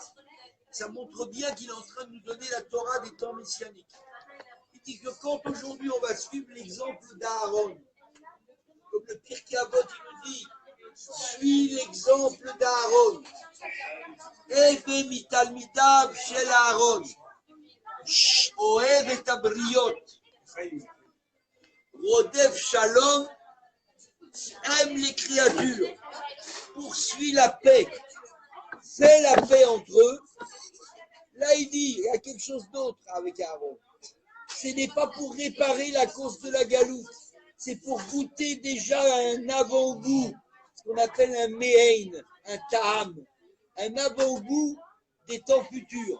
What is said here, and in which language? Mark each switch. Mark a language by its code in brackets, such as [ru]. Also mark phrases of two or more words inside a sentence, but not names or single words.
[fr] Ça montre bien qu'il est en train de nous donner la Torah des temps messianiques. Il dit que quand aujourd'hui on va suivre l'exemple d'Aaron, comme le Pirkei Avot il nous dit, suis l'exemple d'Aaron. [he] הוי מתלמידיו של אהרן. אוהב את הבריות. רודף שלום. [fr] Aime les créatures. Poursuit la paix. Fait la paix entre eux. Là, il dit, il y a quelque chose d'autre avec Aaron. Ce n'est pas pour réparer la cause de la galoute. C'est pour goûter déjà un avant-goût, ce qu'on appelle un me'ein, un ta'am, un avant-goût des temps futurs.